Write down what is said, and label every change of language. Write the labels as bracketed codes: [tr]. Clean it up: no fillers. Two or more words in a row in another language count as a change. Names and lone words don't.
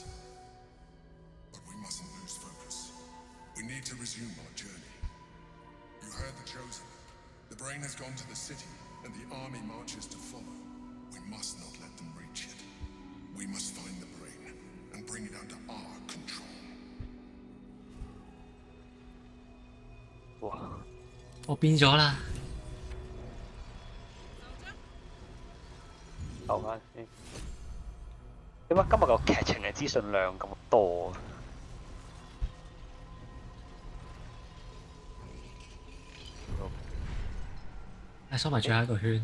[en] But we mustn't lose focus. We need to resume our journey. You heard the Chosen. The brain has gone to the city, and the army marches to follow. We must not let them reach it. We must find the brain and bring it under our control. [yue] 哇！我變咗啦！留翻先。點解今日個劇情嘅資訊量咁多？收埋最後一個圈。